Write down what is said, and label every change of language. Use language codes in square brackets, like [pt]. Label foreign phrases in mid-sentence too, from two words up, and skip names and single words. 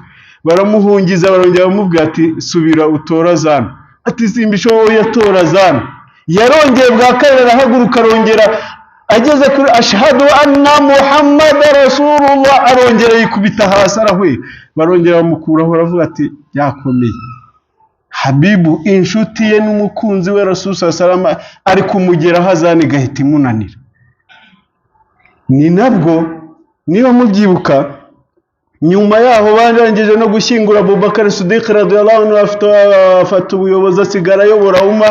[rw] Baramuhungiza, barongera bamubwira ati subira utora zana. Ati simbishoboye, yatora zana. Yarongeye bwa kabiri arahaguruka, arongera ageze kuri [ar] أشهد أن محمدا رسول الله, [rw] arongera yikubita hasi arahwera. Barongera bamukuraho, aravuga ati yakomeye. Habibu inshuti ye n'umukunzi we Rasul sallallahu ari kumugeraho azani gahita imunanira. Ni nabwo niyo mubyibuka nyuma yaho barangije no gushyingura Abubakar Siddiq [ar] رضي الله عنه [rw] afata ubuyobozi asigara ayobora umma.